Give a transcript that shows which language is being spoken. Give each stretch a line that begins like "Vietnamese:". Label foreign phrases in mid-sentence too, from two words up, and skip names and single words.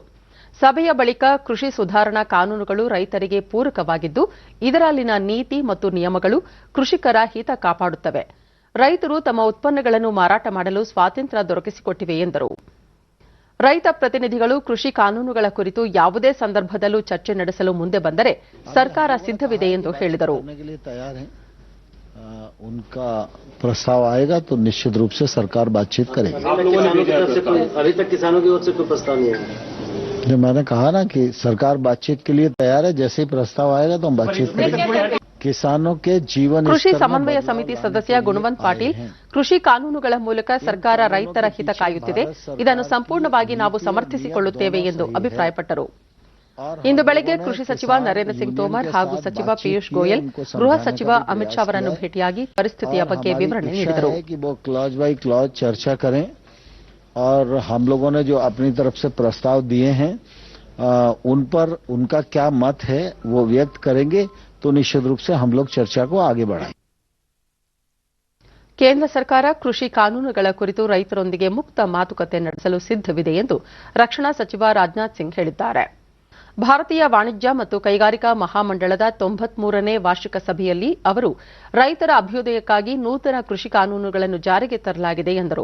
Kannada: ಸಭೆಯ ಬಳಿಕ ಕೃಷಿ ಸುಧಾರಣಾ ಕಾನೂನುಗಳು ರೈತರಿಗೆ ಪೂರಕವಾಗಿದ್ದು, ಇದರಲ್ಲಿನ ನೀತಿ ಮತ್ತು ನಿಯಮಗಳು ಕೃಷಿಕರ ಹಿತ ಕಾಪಾಡುತ್ತವೆ. ರೈತರು ತಮ್ಮ ಉತ್ಪನ್ನಗಳನ್ನು ಮಾರಾಟ ಮಾಡಲು ಸ್ವಾತಂತ್ರ್ಯ ದೊರಕಿಸಿಕೊಟ್ಟಿವೆ ಎಂದರು. ರೈತ ಪ್ರತಿನಿಧಿಗಳು ಕೃಷಿ ಕಾನೂನುಗಳ ಕುರಿತು ಯಾವುದೇ ಸಂದರ್ಭದಲ್ಲೂ ಚರ್ಚೆ ನಡೆಸಲು ಮುಂದೆ ಬಂದರೆ ಸರ್ಕಾರ ಸಿದ್ಧವಿದೆ ಎಂದು ಹೇಳಿದರು.
Hindi: उनका प्रस्ताव आएगा तो निश्चित रूप से सरकार बातचीत करेगी. अभी तक किसानों की ओर से कोई प्रस्ताव नहीं है. मैंने कहा ना कि सरकार बातचीत के लिए तैयार है. जैसे ही प्रस्ताव आएगा तो हम बातचीत करेंगे. किसानों के जीवन.
Kannada: ಕೃಷಿ ಸಮನ್ವಯ ಸಮಿತಿ ಸದಸ್ಯ ಗುಣವಂತ್ ಪಾಟೀಲ್, ಕೃಷಿ ಕಾನೂನುಗಳ ಮೂಲಕ ಸರ್ಕಾರ ರೈತರ ಹಿತ ಕಾಯುತ್ತಿದೆ. ಇದನ್ನು ಸಂಪೂರ್ಣವಾಗಿ ನಾವು ಸಮರ್ಥಿಸಿಕೊಳ್ಳುತ್ತೇವೆ ಎಂದು ಅಭಿಪ್ರಾಯಪಟ್ಟರು. ಇಂದು ಬೆಳಗ್ಗೆ ಕೃಷಿ ಸಚಿವ ನರೇಂದ್ರ ಸಿಂಗ್ ತೋಮರ್ ಹಾಗೂ ಸಚಿವ ಪಿಯೂಷ್ ಗೋಯಲ್ ಗೃಹ ಸಚಿವ ಅಮಿತ್ ಶಾ ಅವರನ್ನು ಭೇಟಿಯಾಗಿ ಪರಿಸ್ಥಿತಿಯ ಬಗ್ಗೆ ವಿವರಣೆ ನೀಡಿದರು.
English: clause by clause
Hindi: चर्चा करें और हम लोगों ने जो अपनी तरफ से प्रस्ताव दिए हैं उन पर उनका क्या मत है वो व्यक्त करेंगे तो निश्चित रूप से हम लोग चर्चा को आगे बढ़ाएंगे.
Kannada: ಕೇಂದ್ರ ಸರ್ಕಾರ ಕೃಷಿ ಕಾನೂನುಗಳ ಕುರಿತು ರೈತರೊಂದಿಗೆ ಮುಕ್ತ ಮಾತುಕತೆ ನಡೆಸಲು ಸಿದ್ಧವಿದೆ ಎಂದು ರಕ್ಷಣಾ ಸಚಿವ ರಾಜನಾಥ್ ಸಿಂಗ್ ಹೇಳಿದ್ದಾರೆ. ಭಾರತೀಯ ವಾಣಿಜ್ಯ ಮತ್ತು ಕೈಗಾರಿಕಾ ಮಹಾಮಂಡಳದ 93ನೇ ವಾರ್ಷಿಕ ಸಭೆಯಲ್ಲಿ ಅವರು ರೈತರ ಅಭ್ಯುದಯಕ್ಕಾಗಿ ನೂತನ ಕೃಷಿ ಕಾನೂನುಗಳನ್ನು ಜಾರಿಗೆ ತರಲಾಗಿದೆ ಎಂದರು.